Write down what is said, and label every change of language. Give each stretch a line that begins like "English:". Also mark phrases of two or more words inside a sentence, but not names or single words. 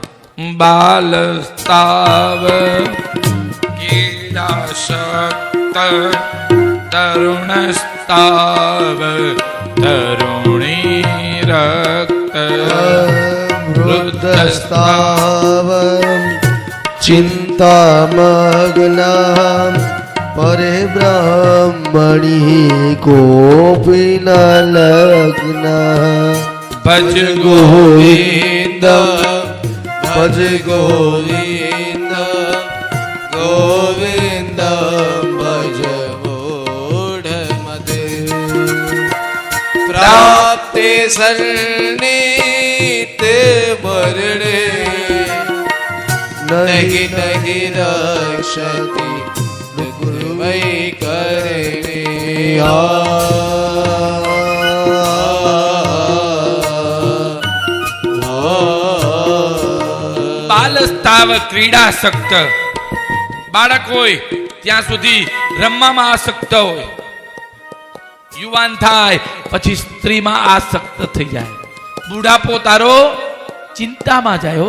Sanskrit: बालस्ताव कीडाशक्त तरुणस्ताव तरुणी रक्त वृद्धस्ताव चिंतामग्नाम परे ब्रह्मणि कोऽपि न लग्न भज गोविंद भज गोविंद गोविंद भज मूढ़मते प्राप्ते सन्निते मरणे नहीं नहीं रक्षति वही करणे बालस्ताव क्रीडासक्त
Gujarati: બાળક હોય ત્યાં સુધી રમવામાં આસક્ત હોય, યુવાન થાય પછી સ્ત્રીમાં આસક્ત થઈ જાય, બુઢાપો તારો ચિંતામાં જાય.